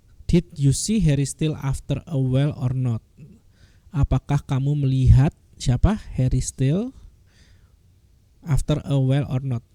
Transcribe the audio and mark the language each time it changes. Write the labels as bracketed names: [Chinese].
[English] Did you see Harry Styles after a while or not? [Indonesian] Apakah kamu melihat siapa? [English] Harry Styles after a while or not?